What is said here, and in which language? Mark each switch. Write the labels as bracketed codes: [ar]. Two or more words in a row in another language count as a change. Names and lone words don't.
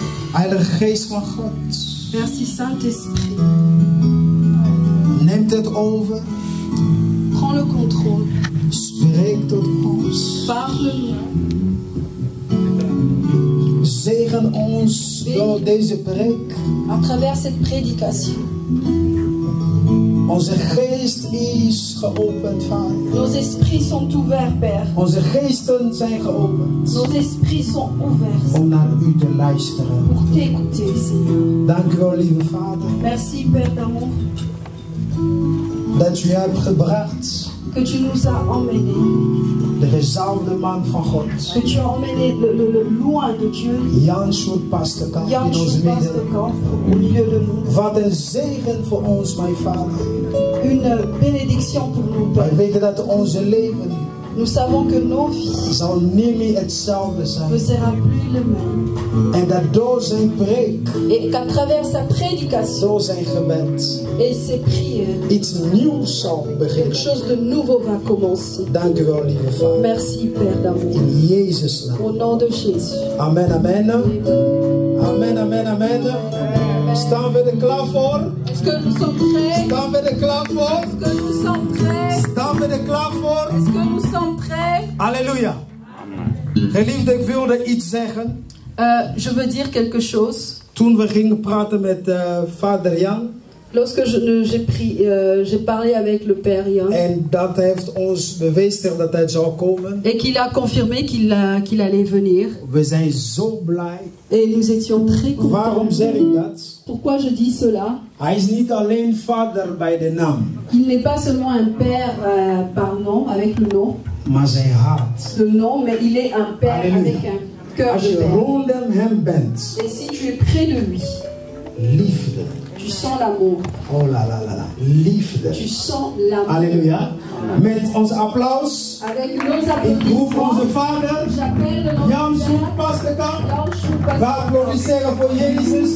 [nl] Heilige Geest van God. [fr] Merci Saint-Esprit. [nl] Neemt het over. [fr] Prends le contrôle. [nl] Spreek tot ons. [fr] Parle-nous. [nl] Zegen ons door deze preek. [fr] À travers cette prédication. [nl] Onze geest is geopend, Vader. [fr] Nos esprits sont ouverts, Père. [nl] Onze geesten zijn geopend. [fr] Nos esprits sont ouverts [nl] Om naar u te luisteren. [fr] pour t'écouter, Seigneur. [nl] Dank u wel, lieve Vader. [fr] Merci, Père d'amour, [nl] Dat u hebt gebracht. [fr] que tu nous as emmenés. [nl] De gezalfde man van God. [fr] Que tu as emmené le loin de Dieu. [nl] Jan Sjoerd-Pasterkamp in [fr] Jan [nl] onze midden. [fr] Sjoerd-Pasterkamp au milieu de nous. [nl] Wat een zegen voor ons, mijn Vader. [fr] Une bénédiction pour nous, [nl] Wij [fr] Père. [nl] weten dat onze leven [fr] Nous savons que nos vies [nl] zal niet meer hetzelfde zijn. [fr] ne sera plus le même. [nl] En dat door zijn preek, [fr] Et qu'à travers sa prédication [nl] door zijn gebed, [fr] et ses prières, [nl] iets nieuws zal [fr] quelque [nl] beginnen. [fr] chose de nouveau va commencer. [nl] Dank u wel, lieve Vader. [fr] Merci, Père d'amour. [nl] In Jezus' naam. [fr] Au nom de Jésus. Amen, amen. Amen, amen, amen. [nl] Staan we er klaar voor? [fr] Est-ce que nous sommes prêts? [nl] Staan we er klaar voor? [fr] Est-ce que nous sommes prêts? [nl] Staan we er klaar voor? [fr] Est-ce que nous sommes prêts? [nl] Halleluja. Geliefde, ik wilde iets zeggen. [fr] Je veux dire quelque chose. [nl] Toen we gingen praten met vader Jan. [fr] Lorsque j'ai parlé avec le Père Jan. [nl] En dat heeft ons bevestigd dat hij zou komen. [fr] Et qu'il a confirmé qu'il allait venir. [nl] We zijn zo blij. [fr] Et nous étions très contents. [nl] Waarom zeg ik dat? [fr] Pourquoi je dis cela? [nl] Hij is niet alleen vader bij de naam. [fr] Il n'est pas seulement un père par nom, avec le nom. [nl] Maar zijn hart. [fr] Le nom, mais il est un père Alléluia. avec un cœur [nl] Als de je [fr] père. [nl] rondom hem bent. [fr] Et si tu es près de lui, [nl] Liefde. [fr] tu sens l'amour. Oh la la la la. [nl] Liefde. [fr] Tu sens l'amour. [nl] Halleluja. Met ons applaus. [fr] Avec nos [nl] Ik roep onze [fr] applaudissements, [nl] vader. [fr] j'appelle notre [nl] Jan [fr] Père, [nl] Sjoerd-Pasterkamp. [fr] Jan [nl] We [fr] Sjoerd-Pasterkamp. [nl] applaudisseren voor Jezus.